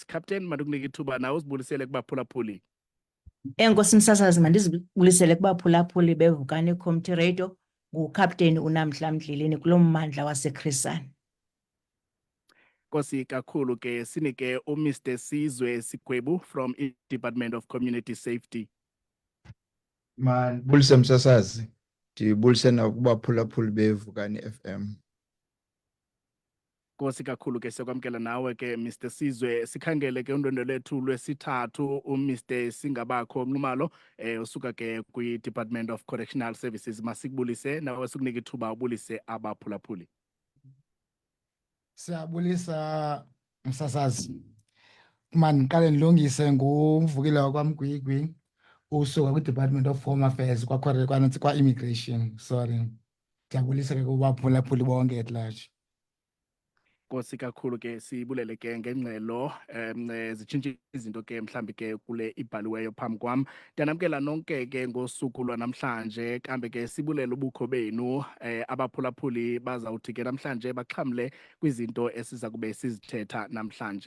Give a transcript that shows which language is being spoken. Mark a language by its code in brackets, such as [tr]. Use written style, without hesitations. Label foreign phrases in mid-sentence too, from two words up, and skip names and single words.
[xh] Captain, mandikunike ithuba nawe usibulisele kubaphulaphuli. Enkosi msasazi, mandizibulisele kubaphulaphuli bevukani Community Radio nguCaptain uNamhla Mdleleni kulo mmandla waseChris Hani. Nkosi kakhulu ke sinike uMr Sizwe Sigwebu from i-Department of Community Safety. Man, bulise msasazi. Ndibulise nakubaphulaphuli bevukani FM. Nkosi kakhulu ke siyakwamkela nawe ke Mr Sizwe. Sikhangele ke undwendwe lethu lwesithathu uMr Singabakho Nxumalo usuka ke kwi-Department of Correctional Services. Masikubulise nawe sikunike ithuba ubulise abaphulaphuli. Siyabulisa msasazi. Man, ndiqale ndilungise ngumvukile wakwaMgwigwi usuka kwi-Department of Home Affairs kwa-Immigration. Sorry. Ndiyabulisa ke kubaphulaphuli bonke [en] at large. [xh] Nkosi kakhulu ke sibulele ke ngengxelo zitshintshe izinto ke mhlambi ke kule ibhaliweyo phambi kwam. Ndiyanamkela nonke ke ngosuku lwanamhlanje kambe ke sibulela ubukho benu. Abaphulaphuli bazawuthi ke namhlanje baxhamle kwizinto esiza kube sizithetha namhlanje.